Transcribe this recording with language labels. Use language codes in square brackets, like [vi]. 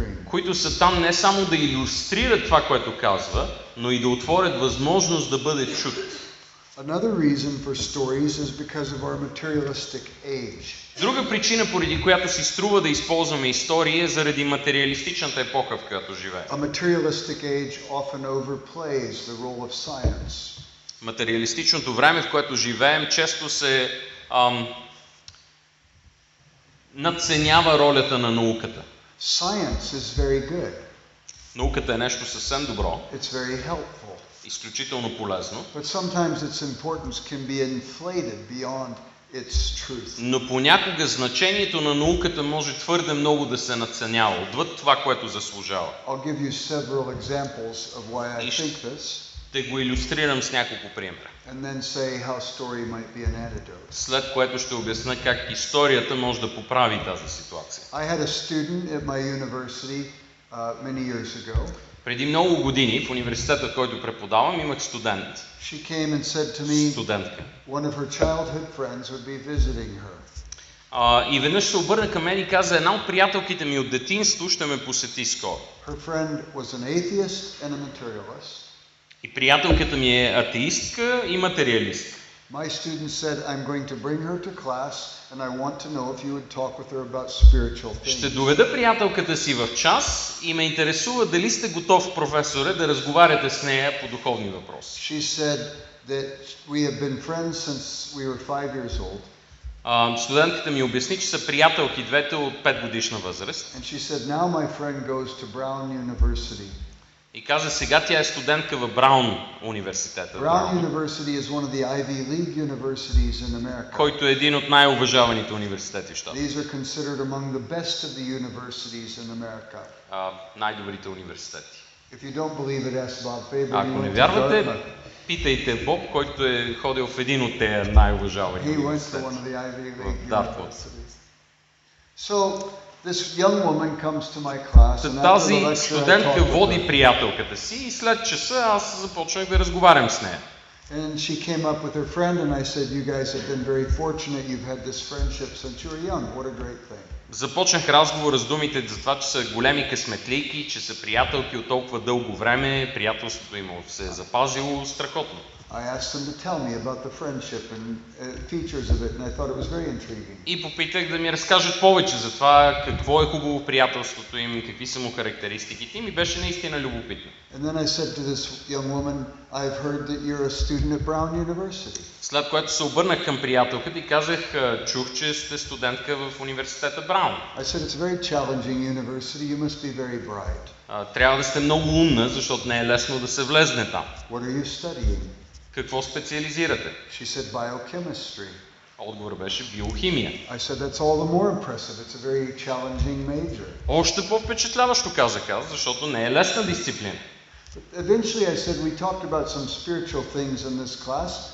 [bg] Които са там не само да илюстрират това, което казва, но и да отворят възможност да бъде чут. [en] Another reason for stories is because of our materialistic age. [bg] Друга причина, поради която си струва да използваме истории, е заради материалистичната епоха, в която живеем. [en] A materialistic age often overplays the role of science. [bg] Материалистичното време, в което живеем, често се надценява ролята на науката. [en] Science is very good. [bg] Науката е нещо съвсем добро. [en] It's very helpful. [bg] Изключително полезно. [en] But sometimes its importance can be inflated beyond its truth. [bg] Но понякога значението на науката може твърде много да се надценява, отвъд това, което заслужава. [en] I'll give you several examples of why I think this. [bg] Ще го илюстрирам с няколко примера. [en] And then say how story might be an antidote. [bg] След което ще обясня как историята може да поправи тази ситуация. [en] I had a student at my university many years ago. [bg] Преди много години в университета, в който преподавам, имах студент. [en] She came and said to me, [bg] студентка. [en] One of her childhood friends would be visiting her. [bg] И веднъж се обърна към мен и каза: една от приятелките ми от детинство ще ме посети скоро. [en] Her friend was an atheist and a materialist. [bg] И приятелката ми е атеистка и материалистка. [en] My student said, I'm going to bring her to class and I want to know if you would talk with her about spiritual things. [bg] Ще доведа приятелката си в час и ме интересува дали сте готов, професоре, да разговаряте с нея по духовни въпроси. [en] She said that we have been friends since we were 5 years old. [bg] Студентката ми обясни, че са приятелки двете от 5 годишна възраст. [en] And she said, now my friend goes to Brown University. [bg] И каза, сега тя е студентка в Браун университета. [en] Brown University is one of the Ivy League universities in America. [bg] Който е един от най-уважаваните университети в щата. [en] These are considered among the best of the universities in America. [bg] Най-добрите университети. [en] If you don't believe it, ask Bob Faber. [bg] Ако не вярвате, Питайте Боб, който е ходил в един от тези най-уважавани [en] He went to [bg] университети. [en] one of the Ivy League Dartmouth. universities. So this young woman comes to my class, and after the [bg] Тази [en] lecture I [bg] студентка [en] talk with [bg] води [en] her. [bg] приятелката си и след часа аз започнах да разговарям с нея. [en] And she came up with her friend, and I said, "You guys have been very fortunate. You've had this friendship since you were young. What a great thing." [bg] Започнах разговора с думите за това, че са големи късметлийки, че са приятелки от толкова дълго време, приятелството им се е запазило страхотно. [en] I asked them to tell me about the friendship and features of it, and I thought it was very intriguing. [bg] И попитах да ми разкажат повече за това какво е хубаво в приятелството им, какви са му характеристиките им и беше наистина любопитно. [en] And then I said to this young woman, "I've heard that you're a student at Brown University." [bg] След което се обърнах към приятелката и казах, чух, че сте студентка в университета Браун. [en] I said, "It's a very challenging university. You must be very bright." [bg] Трябва да сте много умна, защото не е лесно да се влезне там. [en] What are you studying? [bg] Какво специализирате? [en] She said, "Biochemistry." [bg] Отговор беше биохимия. [en] I said, "That's all the more impressive. It's a very challenging major." [bg] Още по-впечатляващо казах аз, защото не е лесна дисциплина. [en] But eventually I said, "We talked about some spiritual things in this class.